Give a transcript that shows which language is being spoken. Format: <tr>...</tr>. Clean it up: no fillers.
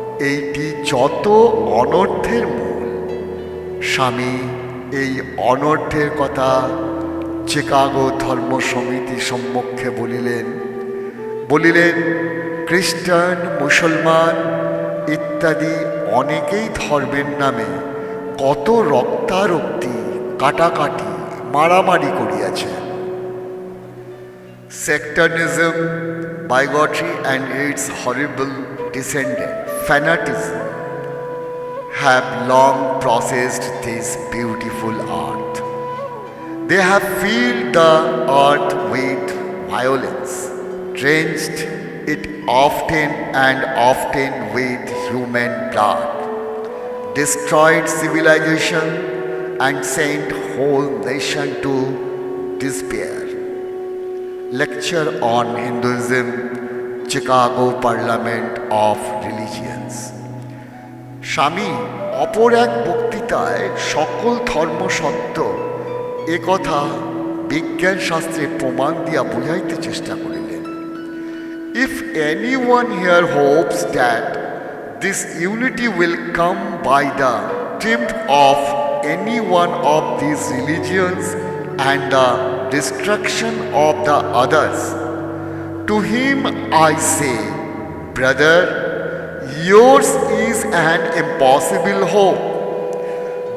<bn>এইটি যত অনর্থের মূল। স্বামী এই অনর্থের কথা চিকাগো ধর্ম সমিতি সম্মুখে বলিলেন খ্রিস্টান, মুসলমান ইত্যাদি অনেকেই ধর্মের নামে কত রক্তারক্তি, কাটাকাটি, মারামারি করিয়াছে।</bn> <en>Sectarianism, bigotry and its horrible descendant, fanaticism, have long processed this beautiful earth. They have filled the earth with violence, drenched it often and often with human blood, destroyed civilization and sent whole nation to despair. Lecture on Hinduism, Chicago Parliament of Religions.</en> <bn>স্বামী অপর এক বক্তৃতায় সকল ধর্ম সত্য এ কথা বিজ্ঞান শাস্ত্রে প্রমাণ দিয়া বুঝাইতে চেষ্টা করিলেন।</bn> <en>If anyone here hopes that this unity will come by the triumph of any one of these religions and the destruction of the others, To him I say, brother, yours is an impossible hope.</en>